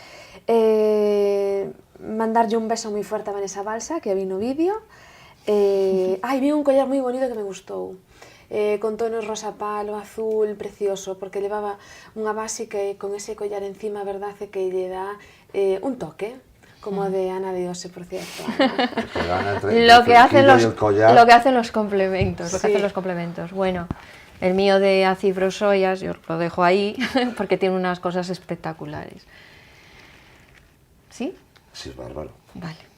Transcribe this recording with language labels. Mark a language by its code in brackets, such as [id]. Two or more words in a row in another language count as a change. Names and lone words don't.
[gl] Mandarlle un beso moi forte a Vanessa Balsa, que a vi no vídeo. Vi un collar moi bonito que me gustou, con tonos rosa palo, azul, precioso, porque levaba unha base que con ese collar encima, a verdade que lle dá un toque, como de Ana de Ose, [es] por cierto. Lo que hacen los complementos, sí. Lo que hacen los complementos. Bueno, el mío de Acibrosoyas, yo lo dejo ahí, porque tiene unas cosas espectaculares. ¿Sí? Sí, es bárbaro. Vale.